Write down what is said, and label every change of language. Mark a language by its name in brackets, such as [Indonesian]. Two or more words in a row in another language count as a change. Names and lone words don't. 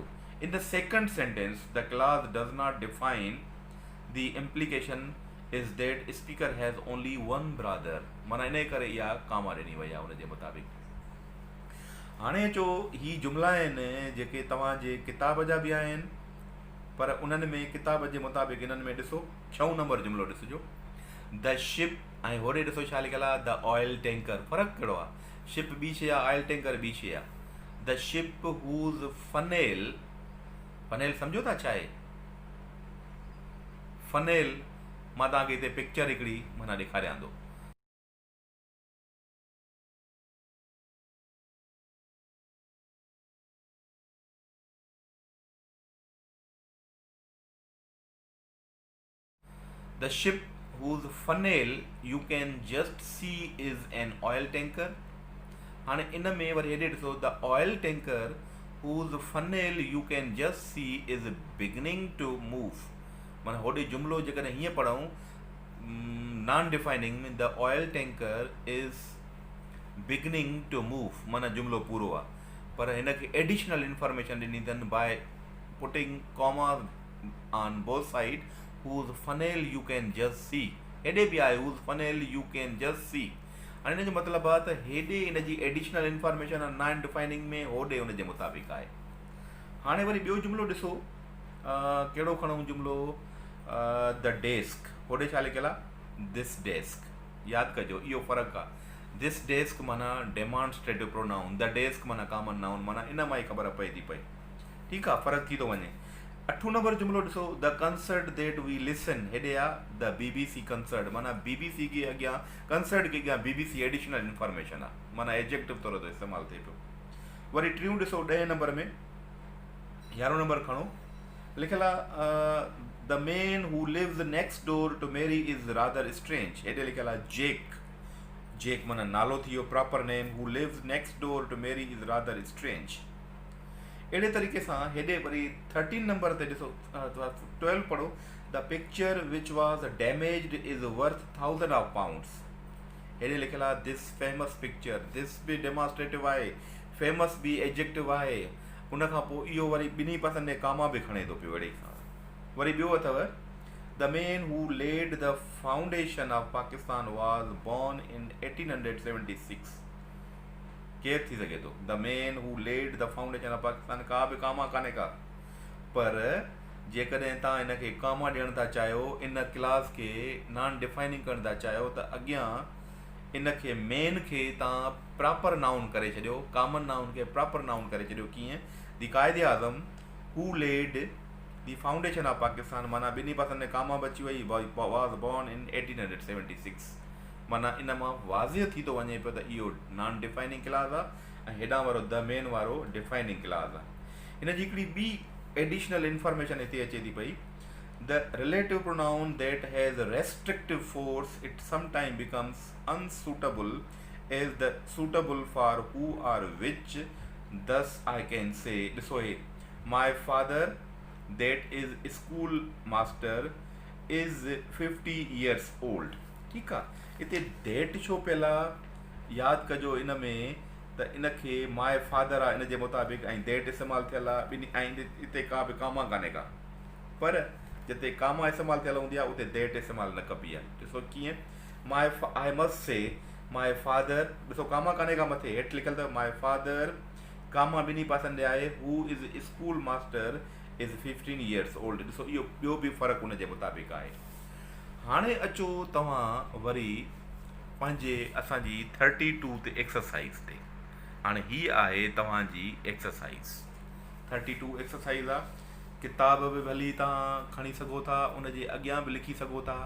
[English] in the second sentence the clause does not define the implication is that speaker has only one brother, [Sindhi] माना इन करे इहा कामा ॾिनी वई आहे उनजे मुताबिक़। हाणे अचो, ही जुमिला आहिनि जेके तव्हांजे किताब जा बि आहिनि, पर उन्हनि में किताब जे मुताबिक़ इन्हनि में ॾिसो 6 नंबर जुमिलो ॾिसिजो, [English] the ship, [Sindhi] ऐं होॾे ॾिसो छा लिखियलु आहे, [English] the oil tanker. [Sindhi] फ़र्क़ु कहिड़ो आहे, शिप ॿी शइ आहे, [English] oil tanker [Sindhi] ॿी शइ आहे। [English] the ship whose funnel, [Sindhi] फनेल सम्झो था छा आहे, फनेल, मां तव्हांखे हिते पिक्चर हिकिड़ी माना ॾेखारियां थो। [English] The ship whose funnel you can just see is an oil tanker। [Sindhi] हाणे इन में वरी हेॾे ॾिसो, [English] the oil tanker whose funnel you can just see is beginning to move। [Sindhi] माना होॾे जुमिलो जेकॾहिं हीअं पढ़ूं, [English] non defining, the oil tanker is beginning to move, [Sindhi] माना जुमिलो पूरो आहे, पर हिनखे [English] additional information [Sindhi] ॾिनी अथनि [English] by putting comma on both side, whose funnel you can just see। [Sindhi] हेॾे बि आहे [English] whose funnel you can just see। [Sindhi] हाणे हिन जो मतिलबु आहे त हेॾे हिनजी [English] additional information [Sindhi] आहे [English] non defining [Sindhi] में, होॾे हुनजे मुताबिक़ आहे। हाणे वरी ॿियो जुमिलो ॾिसो, कहिड़ो खणूं जुमिलो, [English] the desk, [Sindhi] होॾे छा लिखियलु आहे, [English] this desk. [Sindhi] यादि कजो इहो फ़र्क़ु आहे, [English] this desk माना demonstrative pronoun the desk माना common noun, [Sindhi] माना इन मां ई ख़बर पए थी पई। ठीकु आहे, फ़र्क़ु थी थो वञे। 8 नंबर जुमिलो ॾिसो, [English] the concert that we listen, [Sindhi] हेॾे आहे [English] the BBC concert, [Sindhi] माना BBC के अॻियां, कंसर्ट के अॻियां BBC [English] additional information [Sindhi] आहे, माना एडजेक्टिव तौर ते इस्तेमालु थिए पियो। [English] वरी टियों ॾिसो 10 नंबर में 11 नंबर खणो, [Sindhi] लिखियल आहे [English] the man who lives next door to Mary is rather strange. [Sindhi] हेॾे लिखियल आहे जेक, जेक माना नालो थी वियो [English] proper name who lives next door to Mary is rather strange. [Sindhi] अहिड़े तरीक़े सां हेॾे वरी 13 नंबर ते ॾिसो 12 पढ़ो, [English] the picture which was damaged is worth thousand of pounds. [Sindhi] हेॾे लिखियल आहे [English] this famous picture, [Sindhi] दिस बि डेमॉन्स्ट्रेटिव आहे, फेमस बि एडजेक्टिव आहे। उनखां पोइ इहो वरी ॿिन्ही पासनि में कामा बि खणे थो पियो अहिड़े सां। वरी ॿियो अथव [English] the man who laid the foundation of Pakistan was born in 1876. [Sindhi] केरु थी सघे थो [English] the man who laid the foundation of Pakistan? [Sindhi] का बि कामा कान्हे का, पर जेकॾहिं तव्हां हिनखे कामा ॾियणु था चाहियो, इन क्लास खे [English] non defining [Sindhi] करणु था चाहियो, त अॻियां इनखे मेन खे तव्हां [English] proper noun [Sindhi] करे छॾियो, [English] common noun [Sindhi] खे [English] proper noun [Sindhi] करे छॾियो। [English] कीअं? the Quaid-e-Azam who laid the foundation of Pakistan, [Sindhi] माना ॿिन्ही पासनि में कामा बची वई, [English] was born in 1876. [Sindhi] माना इन मां वाज़िह थी थो वञे पियो त इहो [English] non defining clause [Sindhi] आहे ऐं हेॾां वारो [English] the man [Sindhi] वारो [English] defining clause [Sindhi] आहे। हिन जी हिकिड़ी ॿी [English] additional information [Sindhi] हिते अचे थी पई, [English] the relative pronoun that has restrictive force it sometimes becomes unsuitable as the suitable for who or which. thus I can say, [Sindhi] ॾिसो हे [English] my father that is school master is 50 years old। [Sindhi] ठीकु आहे, हिते डेट छो पियल आहे यादि कजो इन में, त इनखे [English] my father [Sindhi] आहे इन जे मुताबिक़ ऐं डेट इस्तेमालु थियल आहे ॿिन्ही, ऐं हिते का बि कामा कान्हे का, पर जिते कामा इस्तेमालु थियल हूंदी आहे उते डेट इस्तेमालु न कबी आहे। ॾिसो कीअं, [English] my I must say my father, [Sindhi] ॾिसो कामा कान्हे का मथे, हेठि लिखियलु अथव [English] my father, [Sindhi] कामा ॿिन्ही पासनि ॾे आहे, [English] who is school master is [Sindhi] 15 years old। ॾिसो इहो ॿियो बि फ़र्क़ु उन जे मुताबिक़ आहे। हाणे अचो तव्हां वरी पंहिंजे असांजी 32 ते एक्सरसाइज़ ते। हाणे हीअ आहे तव्हांजी एक्सरसाइज़ 32 एक्सरसाइज़ आहे। किताब बि भली तव्हां खणी सघो था, उन जे अॻियां बि लिखी सघो था।